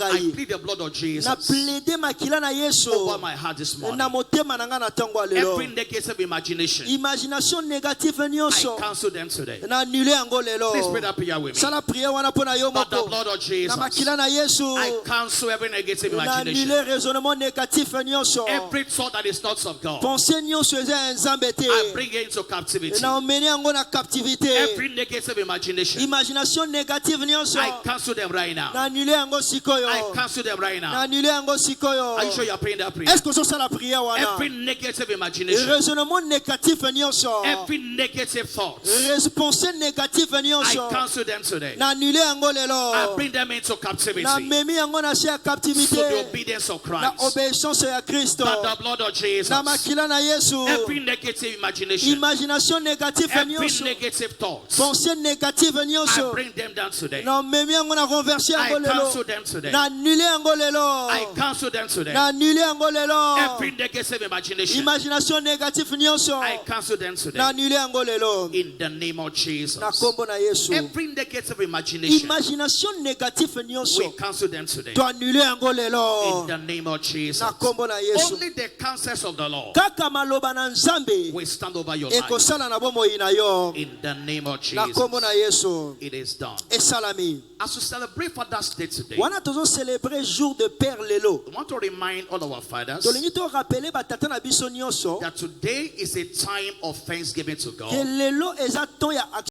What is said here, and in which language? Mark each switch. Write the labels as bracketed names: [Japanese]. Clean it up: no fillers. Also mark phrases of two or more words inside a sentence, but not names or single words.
[English] I [Lingala] ngai. [English] plead the blood of [Lingala] Na [English] Jesus [Lingala] plaide makila na Yesu [English] over my heart this morning. [Lingala] na motema na ngai na ntango ya lelo. [English] Every negative imagination, [French] Imagination négative [English] I [Lingala] nyonso [English] cancel them today. [Lingala] na annule yango lelo. [English] Please pray that prayer with me. [Lingala] Sala prière wana mpo na yo [English] But the [Lingala] moko. [English] blood of [Lingala] Na [English] Jesus, [Lingala] makila na Yesu [English] I cancel every negative [Lingala] na [English] imagination. [French] annule raisonnement négatif [Lingala] nyonso. [English] Every thought that is not of God, [Lingala] Pensée nyonso eza ya Nzambe te. [English] I bring it into captivity. [Lingala] Na omeni yango na captivité. [English] Every negative imagination, [French] Imagination négative nyonso [English] I cancel them right [Lingala] na [English] now. [Lingala] annule yango sikoyo. [English] I cancel them right [Lingala] Na [English] now. [Lingala] annule yango sikoyo. [English] Are you sure you are praying that prayer? [French] Est-ce que ça la prière wana? [English] Every negative imagination, [French] Raisonnement négatif nyonso. [English] every negative thought, [French] Pensée négative [English] I [Lingala] nyonso. [English] cancel them today. [Lingala] Na annule yango lelo. [English] I bring them into captivity. [Lingala] Na memi yango na se [English] So the [Lingala] captivité. [English] obedience of [Lingala] Na [English] Christ. [Lingala] obéissance ya Kristo. [English] But the blood of Jesus, [Lingala] Na makila na Yesu. [English] every negative imagination, [French] Imagination négative [English] every [Lingala] nyonso. [English] negative thought, [French] Pensée négative [English] I [Lingala] nyonso. [English] bring them down today. [Lingala] Na memi yango na renverser [English] I [Lingala] yango lelo. [English] cancel them today. [Lingala] Na annule yango lelo. [English] I cancel them today. [Lingala] Na annule yango lelo. [English] Every negative imagination, [French] Imagination négative nyonso. [English] I cancel them [Lingala] Na [English] today. [Lingala] annule yango lelo. [English] In the name of Jesus. [Lingala] Na kombo na Yesu. [English] Every negative imagination, [French] Imagination négative [English] we [Lingala] nyonso. [English] cancel them today. [Lingala] To annule yango [English] In [Lingala] lelo. [English] the name of Jesus. [Lingala] Na kombo na Yesu. [English] Only the counsels of the Lord [Lingala] Kaka maloba na Nzambe [English] will stand over your life. [Lingala] ekosala na bomoi na yo. [English] In the name of [Lingala] Na kombo na [English] Jesus. [Lingala] Yesu. [English] It is done. [Lingala] Esalami. [English] As we celebrate Father's Day today, [Lingala] Wana tozo célébrer [French] jour de Père [Lingala] lelo. [English] I want to remind all our fathers [Lingala] Tolingi to rappeler batata na biso nyonso [English] that today is a time of thanksgiving to [Lingala] que [English] God. [Lingala] lelo eza temps ya